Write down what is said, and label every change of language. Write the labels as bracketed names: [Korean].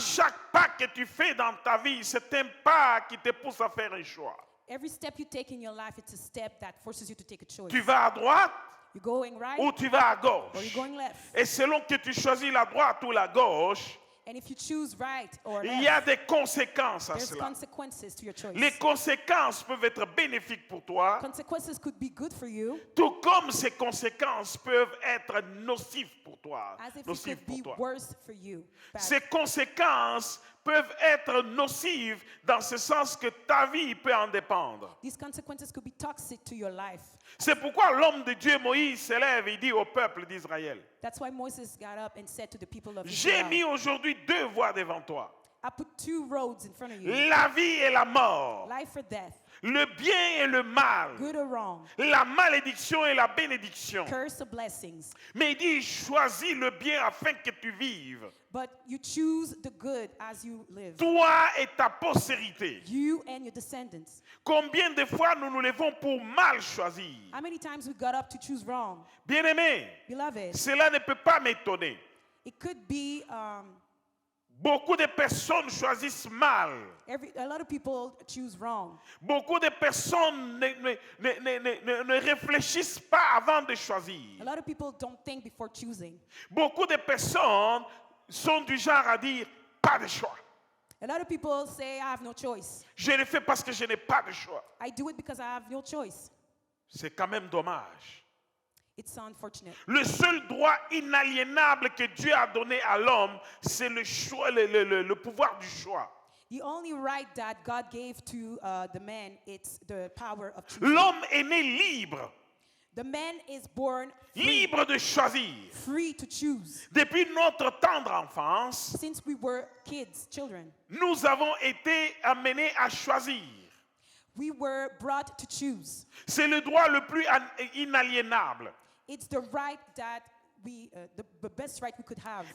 [French] chaque pas que tu fais dans ta vie, c'est un pas qui te pousse à faire un choix. [English] Every step you take in your life, it's a step that forces you to take a choice. [French] Tu vas à droite [English] You're going right [French] ou tu vas à [English] or [French] gauche. [English] you're going left. [French] Et selon que tu choisis la droite ou la gauche, [English] And if you choose right or [French] il y a [English] left, [French] des conséquences à [English] there's [French] cela. [English] consequences to your choice. [French] Les conséquences peuvent être bénéfiques pour toi, [English] Consequences could be good for you, [French] tout comme ces conséquences peuvent être nocives pour toi. [English] as if it [French] Nocives [English] could [French] pour [English] be [French] toi. [English] worse for you. Bad. [French] Ces conséquences peuvent être nocives dans ce sens que ta vie peut en dépendre. [English] These consequences could be toxic to your life. [French] C'est pourquoi l'homme de Dieu Moïse s'élève et dit au peuple d'Israël, [English] That's why Moses got up and said to the people of [French] j'ai [English] Israel, [French] mis aujourd'hui deux voies devant toi, [English] I put two roads in front of you, [French] la vie et la mort, [English] life or death, [French] le bien et le mal, [English] good or wrong, [French] la malédiction et la bénédiction. [English] curse or blessings. [French] Mais il dit, choisis le bien afin que tu vives, [English] But you choose the good as you live, [French] toi et ta postérité. [English] you and your descendants. [French] Combien de fois nous nous levons pour mal choisir? [English] How many times we got up to choose wrong? [French] Bien-aimé, [English] Beloved, [French] cela ne peut pas m'étonner. [English] it could be [French] Beaucoup de personnes choisissent mal. [English] a lot of people choose wrong. [French] Beaucoup de personnes ne réfléchissent pas avant de choisir. [English] A lot of people don't think before choosing. [French] Beaucoup de personnes sont du genre à dire pas de choix. [English] A lot of people say, I have no choice. [French] Je le fais parce que je n'ai pas de choix. [English] I do it because I have no choice. [French] C'est quand même dommage. [English] It's unfortunate. [French] Le seul droit inaliénable que Dieu a donné à l'homme, c'est le choix, le pouvoir du choix. [English] The only right that God gave to the man, it's the power of choosing. [French] L'homme est né libre, [English] The man is born free, [French] libre de choisir. [English] free to choose. [French] Depuis notre tendre enfance, [English] Since we were kids, children, [French] nous avons été amenés à choisir. [English] we were brought to choose. [French] C'est le droit le plus inaliénable. [English] It's the right that the best right we could have.